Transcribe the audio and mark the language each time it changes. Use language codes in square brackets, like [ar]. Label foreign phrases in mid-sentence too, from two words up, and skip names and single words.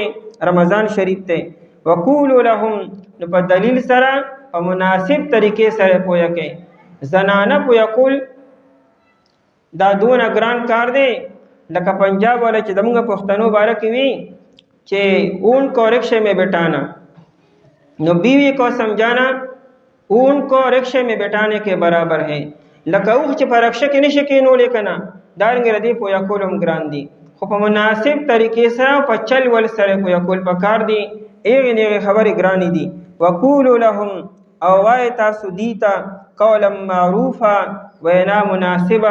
[ps] رمضان شریف دی. [ar] وقولو لهم، [ps] نو په دلیل سره په مناسب طریقې سره پویه کوي. زنانه پویه کول دا دونه ګران کار دی، لکه پنجاب والا چې زموږ پښتنو باره کې وي چې [ur] اون کو رکشے میں بٹانا، [ps] نو [ur] بیوی کو سمجھانا اون کو رکشے میں بٹانے کے برابر ہے. [ps] لکه اوښ چې په رکشه کې نشي کېنولی که نه، دارنګې د دې پویه کول هم ګران دي، خو په مناسب طریقې سره په چل ول سره پویه کول پکار دي. هغې نېغې خبرې ګرانې دي. [ar] وقولو لهم [ps] او وایئ تاسو دوی ته [ar] قولا معروفا، [ps] وینا مناسبه.